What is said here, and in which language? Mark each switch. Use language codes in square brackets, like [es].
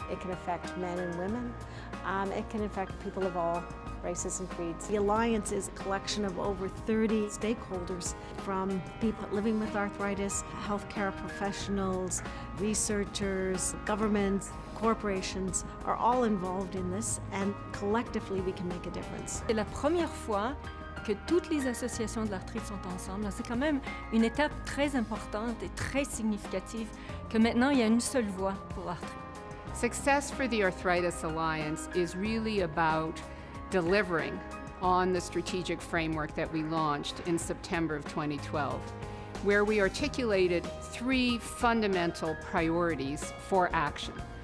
[en] It can affect men and women. It can affect people of all races and creeds. The Alliance is a collection of over 30 stakeholders, from people living with arthritis, healthcare professionals, researchers, governments, corporations are all involved in this, and collectively we can make a difference. [fr] C'est la première fois que toutes les associations de l'arthrite sont ensemble. C'est quand même une étape très importante et très significative que maintenant il y a une seule voix pour l'arthrite. [en] Success for the Arthritis Alliance is really about delivering on the strategic framework that we launched in September of 2012, where we articulated 3 fundamental priorities for action.